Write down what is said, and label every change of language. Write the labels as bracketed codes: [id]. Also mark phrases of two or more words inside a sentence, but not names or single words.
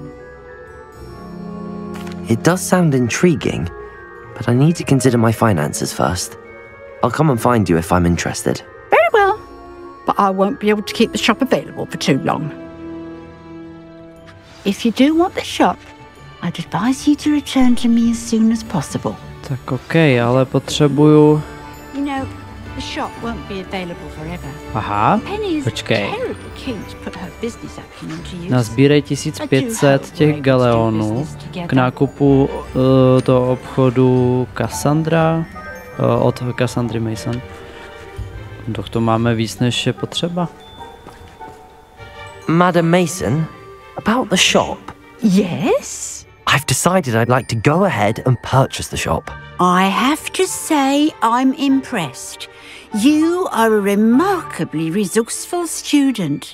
[en] It does sound intriguing, but I need to consider my finances first. I'll come and find you if I'm interested. Very well, but I won't be able to keep the shop available for too long. If you do want the shop, I'd advise you to return to me as soon as possible. [cs] Tak okej, ale potřebuju... [en] You know, the shop won't be available forever. [cs] Aha, [en] Penny is [cs] počkej. [en] terribly keen to put her business acumen to use. [cs] Nazbírej 1500 těch galeonů k nákupu toho obchodu Cassandra od Cassandry Mason. Doch to máme víc, než je potřeba. [en] Madam Mason, about the shop. Yes? I've decided I'd like to go ahead and purchase the shop. I have to say I'm impressed. You are a remarkably resourceful student.